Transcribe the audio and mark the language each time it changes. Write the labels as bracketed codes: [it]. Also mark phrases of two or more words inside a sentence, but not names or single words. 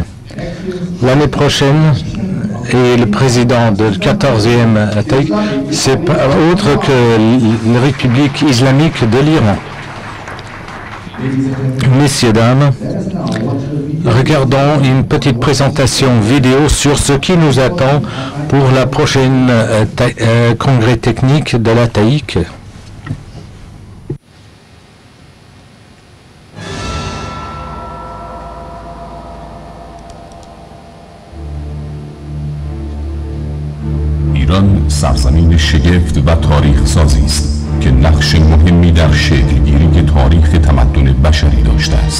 [fr] L'année prochaine, et le président de 14e TAIC, c'est pas autre que la République islamique de l'Iran. Messieurs, dames, regardons une petite présentation vidéo sur ce qui nous attend pour la prochaine congrès technique de la TAIC. [fa] ایران سرزمین شگفت و تاریخ سازی است که نقش مهمی در شکلگیری تاریخ تمدن بشری داشته است.